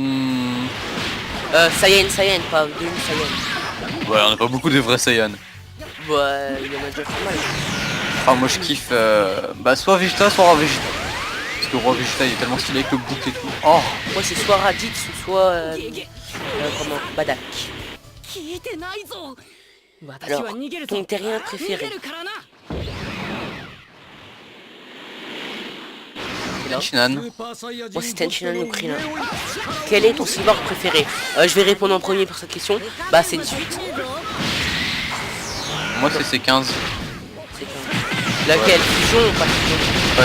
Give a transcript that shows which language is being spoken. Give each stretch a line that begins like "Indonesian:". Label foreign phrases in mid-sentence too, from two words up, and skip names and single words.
French: Saiyan, pas de Saiyan. Ouais, on n'a pas beaucoup de vrais Saiyans. Bah, il en a déjà fait mal. Ah, moi je kiffe bah, soit Vegeta, soit Roi Vegeta. Parce que Roi Vegeta il est tellement stylé avec le bouc et tout. Oh, Moi, c'est soit Raditz ou soit... comment Badak.
Japanese: 聞いてないぞ。私
French: Alors,
Japanese: は逃げる
French: ton
Japanese: ぞ。
French: terrien
Japanese: 逃
French: préféré.
Japanese: げるからな。
French: Tenshinhan. Moi, c'est Tenshinhan ou Krillin. Quel est ton cyborg préféré? Je vais répondre en premier pour cette question. Bah, c'est 18. Moi c'est C15. C'est un... Laquelle? Fusion ou pas fusion?